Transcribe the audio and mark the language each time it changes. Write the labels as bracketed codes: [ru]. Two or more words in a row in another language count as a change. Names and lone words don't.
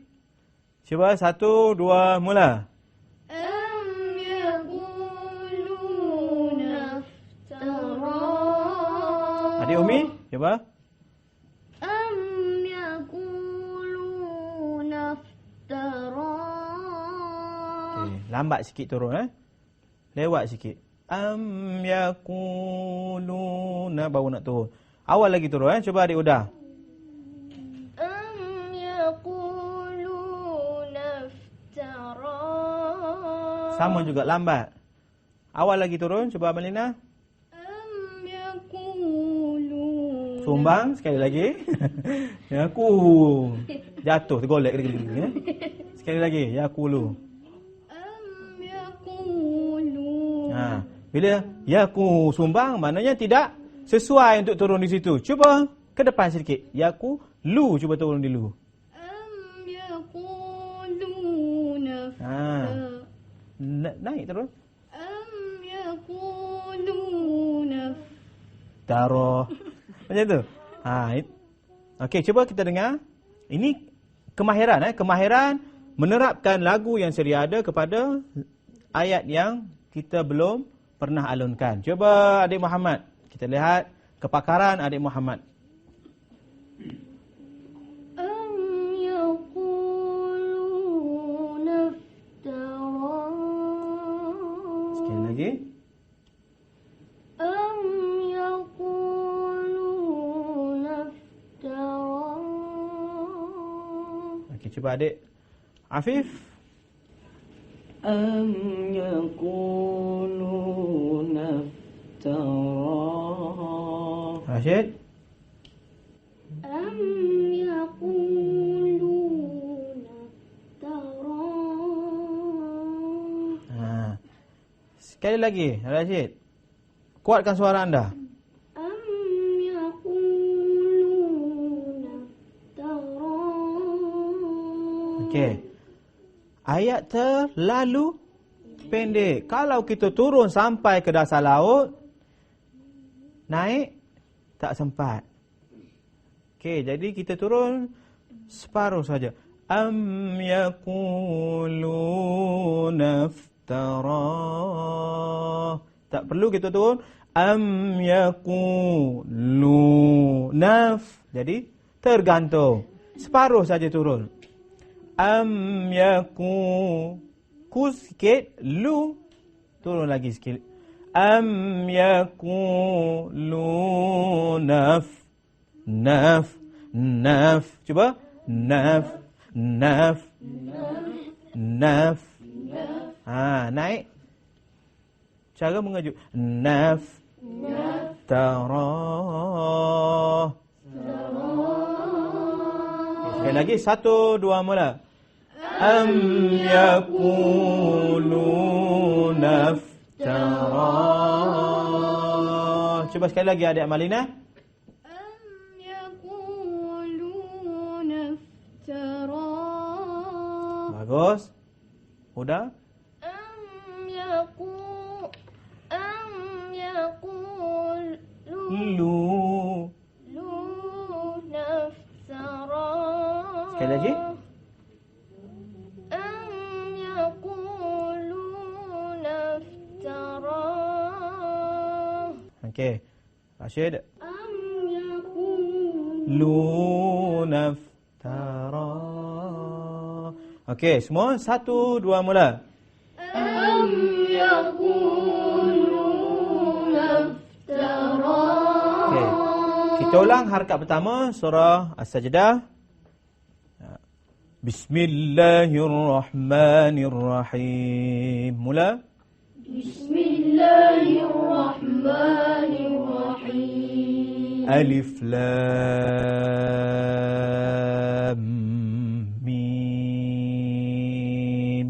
[ms] Cuba 1 2 mula. [ar] أم يقولون افتراه. [ms] Adik Umi, cuba. [ar] أم يقولون افتراه. [ms] Okey, lambat sikit turun Lewat sikit. [ar] أم يقولون [ms] baru nak turun. Awal lagi turun Cuba adik udah. [ar] أم يقولون افتراه. [ms] Sama juga lambat. Awal lagi turun. Cuba Amalina. [ar] أم يقولون. [ms] Sumbang sekali lagi. Yaku. Jatuh tergolek. Sekali lagi. [ar] Yaqulu. أم يقولون. [ms] Bila yaku sumbang maknanya tidak sesuai untuk turun di situ. Cuba ke depan sedikit. Yaku lu cuba turun di lu. [ar] أم يقولون افتراه. [ms] Naik terus. [ar] أم يقولون. [ms] Taruh. Macam tu. Okey, cuba kita dengar. Ini kemahiran kemahiran menerapkan lagu yang sedia ada kepada ayat yang kita belum pernah alunkan. Cuba adik Muhammad. Kita lihat kepakaran adik Muhammad. [ar] أم يقولون افتراه. [ms] Sekali lagi. [ar] أم يقولون افتراه. [ms] Okey, cuba adik Afif. [ar] أم يقولون افتراه. [ms] Rashid. [ar] أم يقولون افتراه. [ms] Sekali lagi Rashid. Kuatkan suara anda. [ar] أم يقولون افتراه. [ms] Okey. Ayat terlalu pendek. Kalau kita turun sampai ke dasar laut, naik tak sempat. Okey, jadi kita turun separuh saja. [ar] أم يقولون افتراه. [ms] Tak perlu kita turun. [ar] أم يقولون. [ms] Jadi tergantung. Separuh saja turun. Am ku sikit, lu turun lagi sikit. [ar] أم يقولون نف. [ms] Cuba naf. Naik. Cara mengejut. Naf. Tara. Sekali lagi 1 2 mula. [ar] أم يقولون افتراه. [ms] Cuba sekali lagi adik Amalina. [ar] أم يقولون افتراه. [ms] Bagus. Udah? [ar] أم يقولون افتراه. [ms] Sekali lagi. [ar] أم يقولون افتراه. [ms] Okey. Rashid. [ar] أم يقولون Iftara. [ms] Okey, semua 1 2 mula. [ar] أم يقولون افتراه. [ms] Okey. Kita ulang harakat pertama surah As-Sajdah. [ar] بسم الله الرحمن الرحيم. [ms] Mula. [ar] بسم الله الرحمن الرحيم. الم.